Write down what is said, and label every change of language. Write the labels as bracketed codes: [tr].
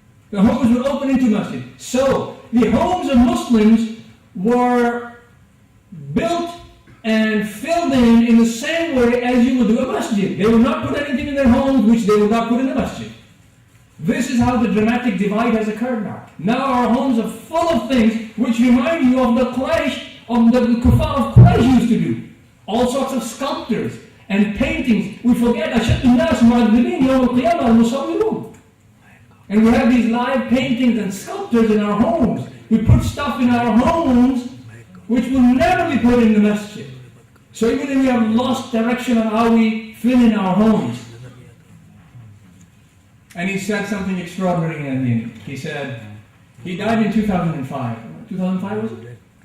[en] The homes were open into Masjid. So, the homes of Muslims were built and filled in the same way as you would do a masjid. They would not put anything in their homes which they would not put in the masjid. This is how the dramatic divide has occurred now. Now our homes are full of things which remind you of the Quraysh, of the Kuffar of Quraysh used to do. All sorts of sculptures and paintings. We forget [ar] أشد الناس معذبين يوم القيامة المصورون. [en] And we have these live paintings and sculptures in our homes. We put stuff in our homes which will never be put in the masjid. So even if we have lost direction on how we fill in our homes. And he said something extraordinary at the end. He said, he died in 2005. 2005 was it?